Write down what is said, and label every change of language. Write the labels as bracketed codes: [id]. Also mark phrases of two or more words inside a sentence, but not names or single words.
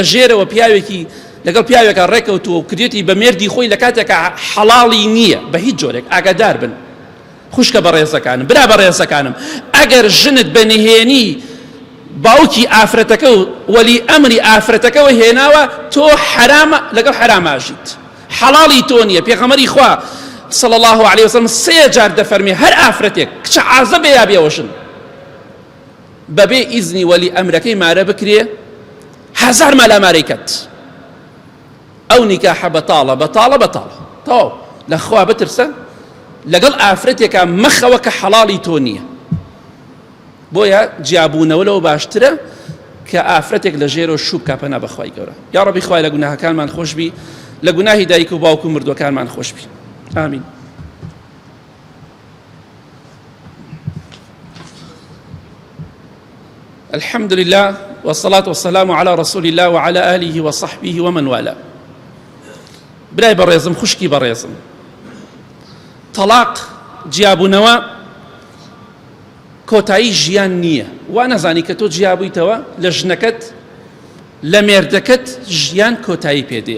[ckb] ژێرەوە پیاوێکی لەگەڵ پیاوێکە ڕێکەوتووە و کردێتی بە مێردی خۆی لە کاتێکە حەڵاڵی نییە بە هیچ جۆرێک ئاگادار بن خوشکە بەڕێزەکانم برا بەڕێزەکانم ئەگەر ژنت بەنهێنی باوکی ئافرەتەکە و وەلی ئەمری ئافرەتەکەەوە هێناوە تۆ حرامە لەگەڵ حراماژیت حەڵاڵی تۆ نییە پێغەمبەری خوا [ar] صلى الله عليه وسلم [ckb] سێ جار دەفەرمێ هەر ئافرەتێک کچە عازە بێ یا بێوەشن بەبێ ئیزنی وەلی ئەمرەکەی مارە بکرێ هەزار مەلامارەی کەت ئەو نیکاحە بەتاڵە تەواو لەخوا بترسە لەگەڵ ئافرەتێکە مەخەوە کە حەڵاڵی تۆ نییە. بۆیە جیابوونەوە لەوە باشترە کە ئافرەتێک لە ژێرە شوو بکە پەنا بەخوای گەورە. یا ڕەبی خوای لە گوناهەکانمان خۆشبی، لە گوناهی دایک و باوک و مردوەکانمان خۆشبی. ئامین. [ar] الحمد لله والصلاة والسلام على رسول الله وعلى آله وصحبه ومن والاه. [ckb] برای بەڕێزم، خوشکی بەڕێزم، تەلاق جیابوونەوە کۆتایی ژیان نییە. وا نەزانی کە تۆ جیابوویتەوە لە ژنەکەت لە مێردەکەت ژیان کۆتایی پێدێ.